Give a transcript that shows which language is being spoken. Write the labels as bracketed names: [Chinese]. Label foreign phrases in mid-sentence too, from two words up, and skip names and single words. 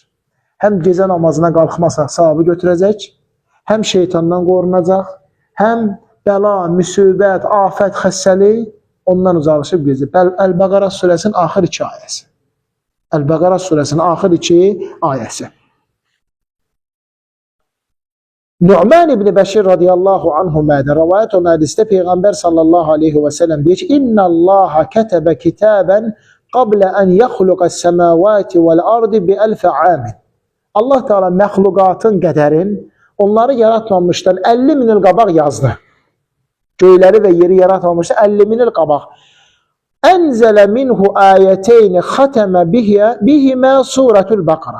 [Azerbaijani] Həm gecə namazına qalxmasa sahabı götürəcək, həm şeytandan qorunacaq, həm bəla, müsibət, afət, xəssəlik ondan uzaqlaşıb gezir. Əl-Bəqərə surəsinin axır iki ayəsi. Əl-Bəqərə surəsinin axır iki ayəsi. [Turkish] Nu'man ibn Bəşir [Arabic] رضي الله عنهما'da [Turkish] rivayet olan hadiste Peygamber [Arabic] صلى الله عليه وسلم [Turkish] diyor ki [Arabic] إن الله كتب كتابا قبل أن يخلق السماوات والأرض بألفي عام. [Azerbaijani] Allah Teala məxluqatın qədərin onları yaratmamışdan 50 min il qabaq yazdı. Göyləri və yeri yaratmamışdan 50 min il qabaq. [Arabic] أنزل منه آيتين ختم بهما سورة البقرة.